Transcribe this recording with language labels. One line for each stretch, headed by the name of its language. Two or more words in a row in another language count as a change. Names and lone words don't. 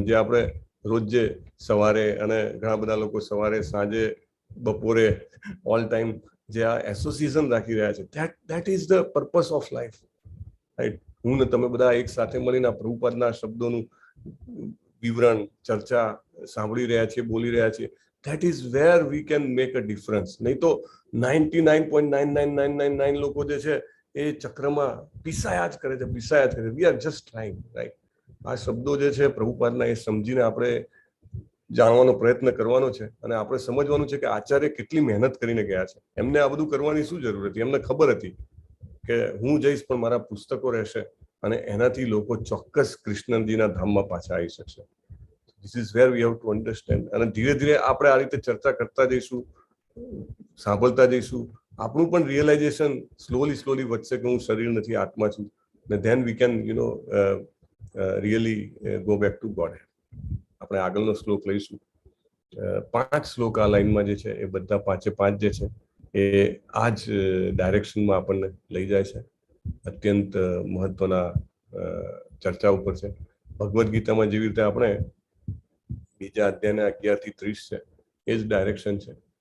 Gujarati: જે આપણે રોજ જે સવારે, અને ઘણા બધા લોકો સવારે, સાંજે, બપોરે,
English: all time
Gujarati: જે આ એસોસિએશન રાખી રહ્યા છે,
English: that is the purpose of life, right.
Gujarati: હું ને તમે બધા એક સાથે મળીને પ્રભુપાદના શબ્દોનું વિવરણ, ચર્ચા સાંભળી રહ્યા છીએ, બોલી રહ્યા છીએ.
English: That is where we can make a difference.
Gujarati: નહીં તો 99.99999 લોકો જે છે એ ચક્રમાં પીસાયા જ કરે છે.
English: We are just trying, right?
Gujarati: આ શબ્દો જે છે પ્રભુપાદના, એ સમજીને આપણે જાણવાનો પ્રયત્ન કરવાનો છે. અને આપણે સમજવાનું છે કે આચાર્ય કેટલી મહેનત કરીને ગયા છે. એમને આ બધું કરવાની શું જરૂર હતી? એમને ખબર હતી કે હું જઈશ પણ મારા પુસ્તકો રહેશે, અને એનાથી લોકો ચોક્કસ કૃષ્ણજીના ધામમાં પાછા આવી શકશે.
English: This is where we have to understand.
Gujarati: અને ધીરે ધીરે આપણે આ રીતે ચર્ચા કરતા જઈશું, સાંભળતા જઈશું, આપણું પણ
English: realization slowly
Gujarati: વધશે કે હું શરીર નથી, આત્મા છું.
English: અને then we can really go back to God.
Gujarati: આપણે આગળનો શ્લોક લઈશું. 5 શ્લોક આ લાઈનમાં જે છે એ બધા 5 જે છે એ આ જ ડાયરેક્શનમાં આપણને લઈ જાય છે. અત્યંત મહત્વના ચર્ચા ઉપર છે. ભગવદ્ ગીતામાં જેવી રીતે આપણે બીજા અધ્યાયના 11 થી 30 છે, એ જ ડાયરેક્શન છે.